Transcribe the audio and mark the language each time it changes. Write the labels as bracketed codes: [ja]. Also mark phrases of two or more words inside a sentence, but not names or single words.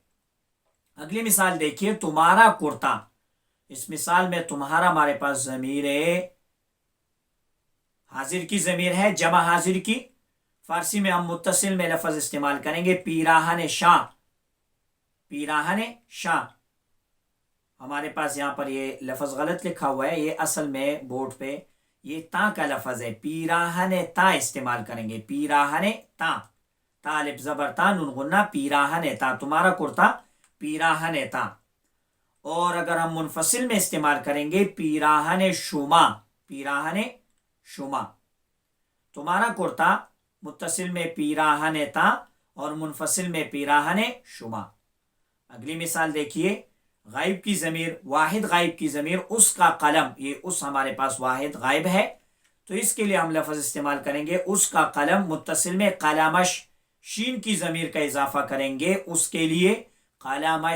[ur] اگلی مثال دیکھیے، تمہارا کرتا، اس مثال میں تمہارا ہمارے پاس ضمیر حاضر کی ضمیر ہے، جمع حاضر کی، فارسی میں ہم متصل میں لفظ استعمال کریں گے [fa] پیراہن شاہ، پیراہن شاہ۔ [ur] ہمارے پاس یہاں پر یہ لفظ غلط لکھا ہوا ہے، یہ اصل میں بورڈ پہ یہ تا کا لفظ ہے، [fa] پیراہن تا [ur] استعمال کریں گے، [fa] پیراہن تا، [ur] تا الف زبر تا، نون غنہ، [fa] پیراہن تا، [ur] تمہارا کرتا [fa] پیراہن تا۔ [ur] اور اگر ہم منفصل میں استعمال کریں گے [fa] پیراہن شما، پیراہن شما، [ur] تمہارا کرتا متصل میں [fa] پیراہن تا [ur] اور منفصل میں [fa] پیراہن شما۔ [ur] اگلی مثال دیکھیے، غائب کی ضمیر، واحد غائب کی ضمیر اس کا قلم، یہ اس ہمارے پاس واحد غائب ہے تو اس کے لیے ہم لفظ استعمال کریں گے اس کا قلم، متصل میں قلمش، شین کی ضمیر کا اضافہ کریں گے اس کے لیے قلمش۔